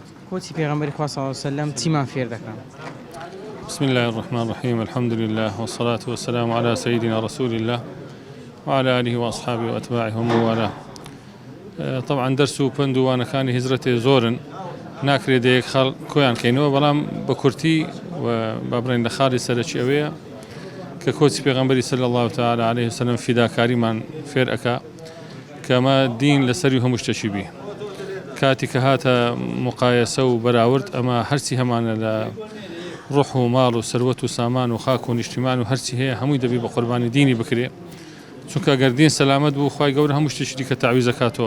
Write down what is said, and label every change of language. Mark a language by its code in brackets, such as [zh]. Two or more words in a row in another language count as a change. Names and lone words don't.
[ckb] کۆچی پێغەمبەری خوا [ar] صلی الله علیه وسلم [ckb] چیمان فێر دەکات؟ [ar] بسم الله الرحمن الرحيم، الحمد لله والصلاة والسلام على سيدنا رسول الله وعلى آله وأصحابه وأتباعه ومن والاه. [ckb] طبعا درس و پندوانە کانی هجرەتێ زۆرن، ناکرێت دەیەک خاڵ کۆیان کەینەوە، بەڵام بە کورتی و با بڕین لە خاڵی سەرەکی ئەوەیە کە کۆچی پێغەمبەری [ar] صلی الله تعالی عليه وسلم [ckb] فیداکاریمان فێر ئەکا کەمە دین لەسەری هەموو شتێکی بی. کاتی کە هاتە مقایەسە و بەراورد ئەمە هەرچی هەمانە لە ڕوح و ماڵ و سەروەت و سامان و خاک و نیشتیمان و هەرچی هەیە هەمووی دەبی بە قوربانی دینی بکرێ، چونکە ئەگەر دین سەلامەت بوو خوای گەورە هەموو شتێکی دیکە تەعویز ئەکاتەوە.